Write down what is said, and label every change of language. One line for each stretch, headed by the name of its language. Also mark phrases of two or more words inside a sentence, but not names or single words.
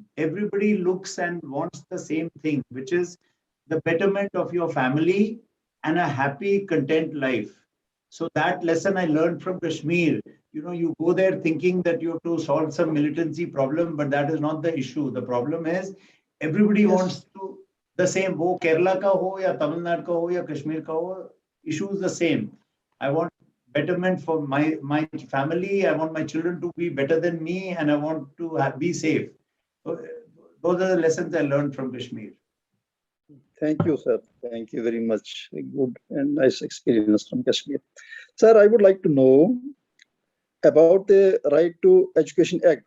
English: Everybody looks and wants the same thing, which is the betterment of your family and a happy, content life. So that lesson I learned from Kashmir. You go there thinking that you have to solve some militancy problem, but that is not the issue. The problem is everybody wants to the same.
Hindi: Wo Kerala ka ho, ya Tamil Nadu ka ho, ya Kashmir ka ho,
English: issue is the same. I want betterment for my family. I want my children to be better than me, and I want to be safe. So those are the lessons I learned from Kashmir. Thank you, sir. Thank you very much. A good and nice experience from Kashmir. Sir, I would like to know about the Right to Education Act.